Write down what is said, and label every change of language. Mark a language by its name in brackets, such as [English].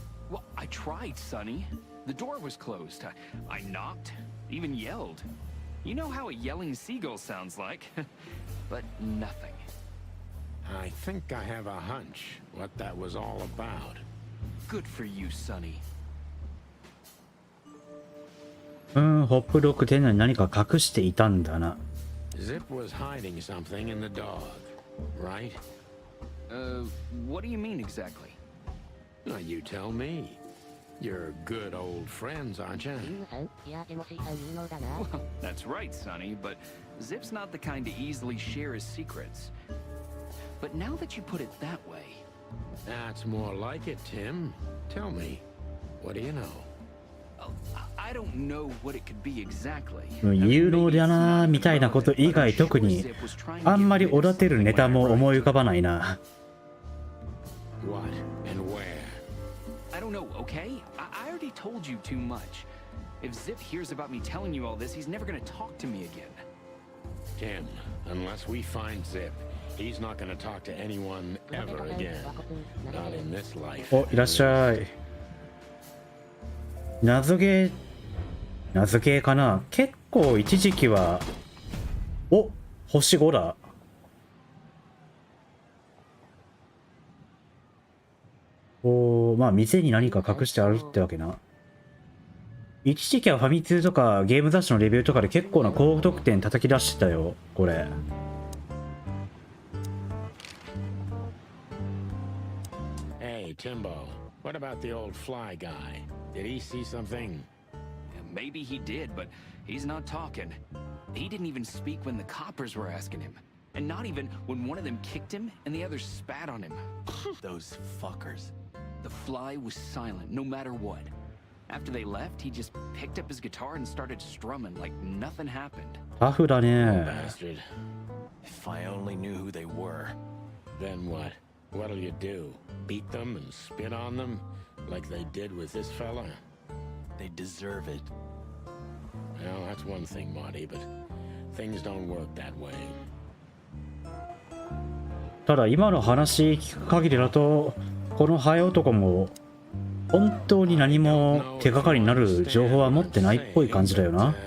[English] Well, I tried, Sonny. The door was closed. I knocked, even yelled. You know how a yelling seagull sounds like. But nothing. I think I have a hunch what that was all about. Good for you, Sonny. [Japanese] ホップドッグ店内に何か隠していたんだな。 [English] Zip was hiding something in the dog, right? What do you mean exactly? Now you tell me. You're good old friends, aren't you? [Japanese] いやでも水産有能だな。 [English] Well, that's right, Sonny, but Zip's not the kind to easily share his secrets. But now that you put it that way... That's more like it, Tim. Tell me, what do you know? Oh, I don't know what it could be exactly. [Japanese] 有能だなみたいなこと以外特にあんまりおだてるネタも思い浮かばないな。 [English] What and where? I don't know, okay? I already told you too much. If Zip hears about me telling you all this, he's never gonna talk to me again. Tim, unless we find Zip, he's not gonna talk to anyone ever again. Not in this life. [Japanese] お、いらっしゃい。謎ゲーかな。結構一時期は、お、星5だ。おー、まあ店に何か隠してあるってわけな。一時期はファミ通とかゲーム雑誌のレビューとかで結構な高得点叩き出してたよ、これ。 [English] Hey, Timbo, what about the old fly guy? Did he see something? Maybe he did, but he's not talking. He didn't even speak when the coppers were asking him. And not even when one of them kicked him and the others spat on him. Those fuckers. The fly was silent, no matter what. After they left, he just picked up his guitar and started strumming like nothing happened. [Japanese] タフだね。 [English] Bastard. If I only knew who they were. Then what? What'll you do? Beat them and spit on them? Like they did with this fella? They deserve it. Well, that's one thing, Marty, but things don't work that way. [Japanese] ただ今の話聞く限りだと、このハエ男も本当に何も手がかりになる情報は持ってないっぽい感じだよな。